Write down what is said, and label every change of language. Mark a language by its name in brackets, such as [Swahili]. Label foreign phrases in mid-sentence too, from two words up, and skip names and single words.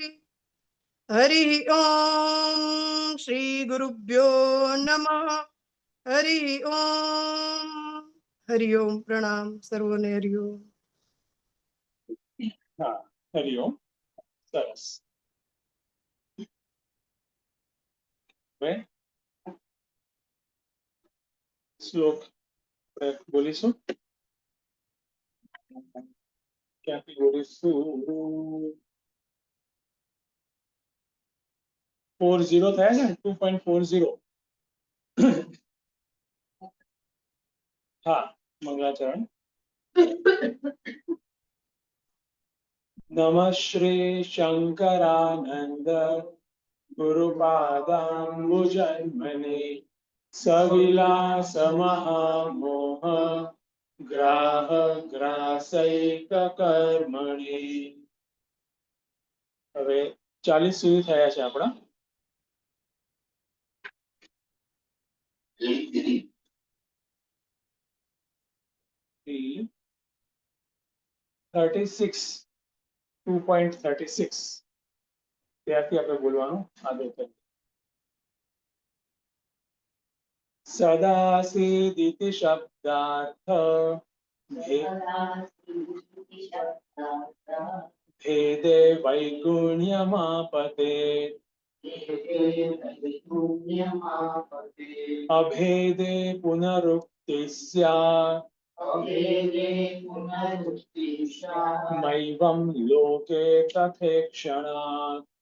[Sanskrit] हरिः ॐ श्री गुरुभ्यो नमः। [Gujarati] હરિઃ ૐ હરિ ઓમ પ્રણામ સર્વને હરિ ઓમ। હાં, હરિઓમ સરસ હવે શ્લોક બોલીશું ક્યાંથી બોલીશું 40 થયા છે 2.40 હા મંગલાચરણ [Sanskrit] नमः श्री शंकरानंद गुरुपादाम्बुजन्मने सविलास महामोह ग्राह ग्रासैक कर्मणि। [Gujarati] હવે 40 સુધી થયા છે આપણા 36 2.36 ત્યારથી આપણે બોલવાનું આગળ કરીએ [Sanskrit] सदासीदिति शब्दार्थ भेदे वैगुण्यमापते अभेदे पुनरुक्ति स्यात् मैवं लोके तथेक्षणात्